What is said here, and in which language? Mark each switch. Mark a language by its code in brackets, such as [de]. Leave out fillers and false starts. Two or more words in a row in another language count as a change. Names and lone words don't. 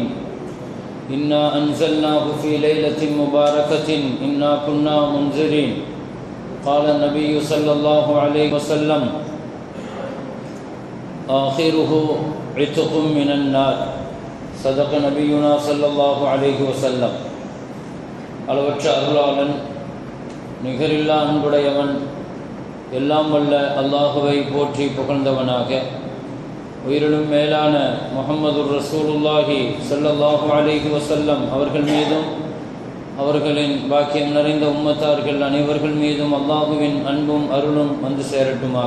[ar] إنا أنزلناه في ليلة مباركة إنا كنا منذرين. قال النبي صلى الله عليه وسلم: آخره عتق من النار. صدق نبينا صلى الله عليه وسلم. [ta] அளவற்ற அருளாளன், நிகரில்லா அன்புடையவன், எல்லாம் வல்ல அல்லாஹுவை போற்றி புகழ்ந்தவனாக, உயிரிலும் மேலான [ar] محمد رسول الله صلى الله عليه وسلم [ta] அவர்கள் மீதும் அவர்களின் பாக்கியம் நிறைந்த உம்மத்தார்கள் அனைவர்கள் மீதும் அல்லாஹுவின் அன்பும் அருளும் வந்து சேரட்டுமாக.